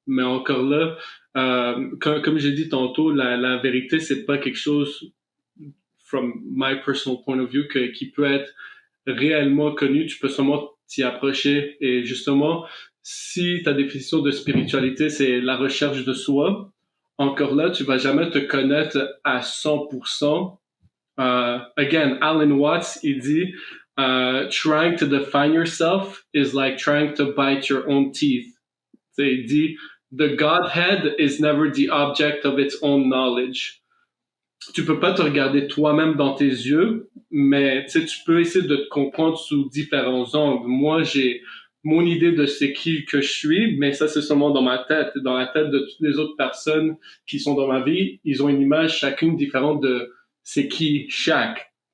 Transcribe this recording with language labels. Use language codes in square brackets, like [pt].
[fr] Mais encore là, comme j'ai dit tantôt, la vérité, c'est pas quelque chose, [en] from my personal point of view, [fr] qui peut être réellement connu. Tu peux seulement t'y approcher. Et justement, si ta définition de spiritualité, c'est la recherche de soi, encore là, tu vas jamais te connaître à 100%. [en] Again, Alan Watts, [fr] il dit, [en] trying to define yourself is like trying to bite your own teeth. [fr] T'sais, il dit, [en] the Godhead is never the object of its own knowledge. [fr] Tu peux pas te regarder toi-même dans tes yeux, mais tu peux essayer de te comprendre sous différents angles. Moi, j'ai mon idée de c'est qui que je suis, mais ça, c'est seulement dans ma tête. Dans la tête de toutes les autres personnes qui sont dans ma vie, ils ont une image chacune différente de c'est qui chaque.